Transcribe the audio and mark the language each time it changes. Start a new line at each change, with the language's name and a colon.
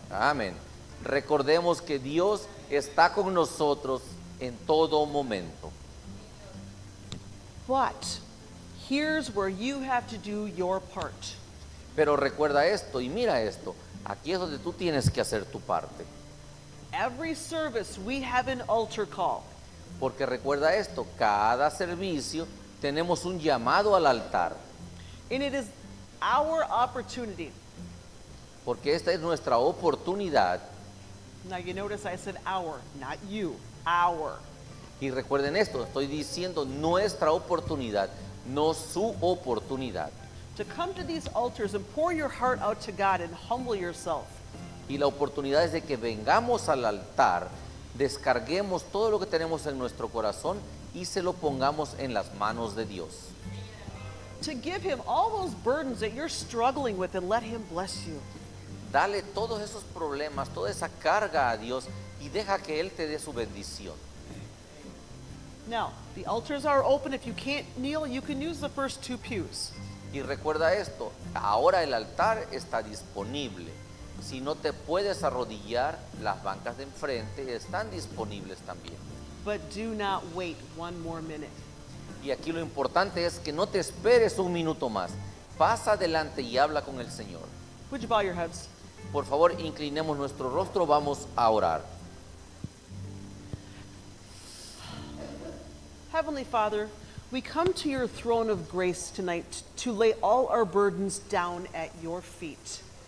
Spanish: Amén. Recordemos que Dios está con nosotros en todo momento.
English: But here's where you have to do your part.
Spanish: Pero recuerda esto y mira esto. Aquí es donde tú tienes que hacer tu parte.
English: Every service we have an altar call.
Spanish: Porque recuerda esto, cada servicio tenemos un llamado al altar.
English: And it is our opportunity.
Spanish: Porque esta es nuestra oportunidad.
English: Now you notice I said our, not you. Our.
Spanish: Y recuerden esto, estoy diciendo nuestra oportunidad, no su oportunidad.
English: To come to these altars and pour your heart out to God and humble yourself.
Spanish: Y la oportunidad es de que vengamos al altar, descarguemos todo lo que tenemos en nuestro corazón y se lo pongamos en las manos de Dios.
English: To give Him all those burdens that you're struggling with and let Him bless you.
Spanish: Dale todos esos problemas, toda esa carga a Dios y deja que Él te dé su bendición.
English: Now, the altars are open. If you can't kneel, you can use the first two pews.
Spanish: Y recuerda esto, ahora el altar está disponible. Si no te puedes arrodillar, las bancas de enfrente están disponibles también.
English: But do not wait one more minute.
Spanish: Y aquí lo importante es que no te esperes un minuto más. Pasa adelante y habla con el Señor.
English: Would you bow your heads?
Spanish: Por favor, inclinemos nuestro rostro, vamos a orar.
English: Heavenly Father, we come to your throne of grace tonight to lay all our burdens down at your feet.